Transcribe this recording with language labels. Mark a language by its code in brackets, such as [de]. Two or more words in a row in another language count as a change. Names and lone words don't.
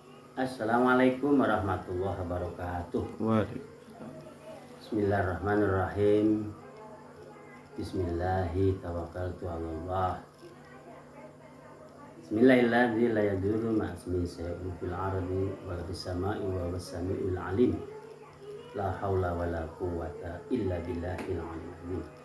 [ar] السلام عليكم ورحمة الله وبركاته. [id] Waduh. [ar] بسم الله الرحمن الرحيم. بسم الله توكلت على الله. بسم الله الذي لا يضر مع اسمه شيء في الأرض ولا في السماء وهو السميع العليم. لا حول ولا قوة إلا بالله العلي العظيم.